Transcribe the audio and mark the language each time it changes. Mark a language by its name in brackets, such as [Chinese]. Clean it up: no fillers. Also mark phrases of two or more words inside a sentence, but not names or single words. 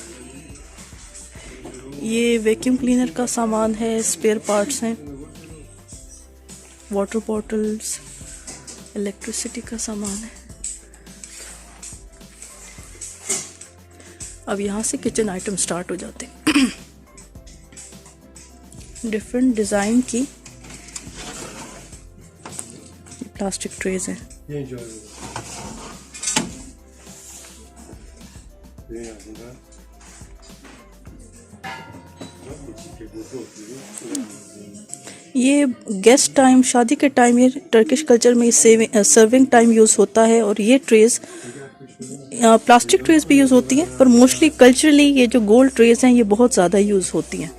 [Urdu] ये [English] vacuum cleaner [Urdu] کا سامان ہے, [English] spare parts [Urdu] हैं, [English] water bottles, electricity [Urdu] کا سامان ہے. اب یہاں سے [English] kitchen item start [Urdu] ہو جاتے ہیں. [English] different design की plastic trays हैं। [Turkish] Genç öyle. Ne yazdı? [Urdu] ये [English] guest time, [Urdu] شادی کے ٹائم، یہ [English] Turkish culture [Urdu] में [English] serving time use [Urdu] ہوتا ہے. اور یہ [English] trays plastic trays [Urdu] بھی یوز ہوتی ہیں، پر [English] mostly culturally [Urdu] یہ جو [English] gold trays [Urdu] ہیں یہ بہت زیادہ یوز ہوتی ہیں.